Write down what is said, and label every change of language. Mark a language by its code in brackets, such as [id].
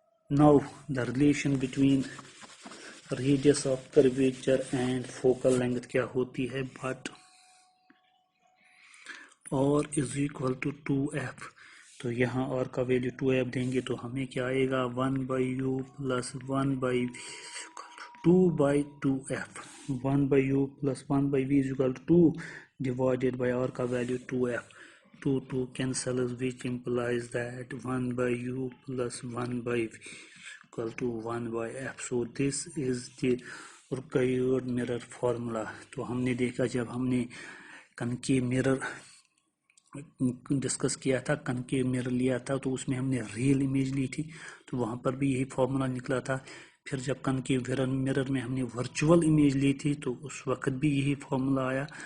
[en] Now the relation between radius of curvature and focal length [ur] کیا ہوتی ہے؟ [en] but R is equal to 2F. [ur] تو یہاں R کا ویلیو 2F دیں گے تو ہمیں کیا آئے گا؟ 1/U plus 1/V 2/2F. [en] 1/U plus 1/V is equal to 2 divided by R کا value 2F. 2 cancels, which implies that 1/U plus 1/V equal to 1/F. So this is the required mirror formula. [ur] تو ہم نے دیکھا جب ہم نے کنکیو mirror discuss کیا تھا، کنکیو مرر لیا تھا تو اس میں ہم نے ریئل امیج لی تھی، تو وہاں پر بھی یہی فارمولا نکلا تھا. پھر جب کنکیو مرر میں ہم نے ورچوئل امیج لی تھی تو اس وقت بھی یہی فارمولا آیا.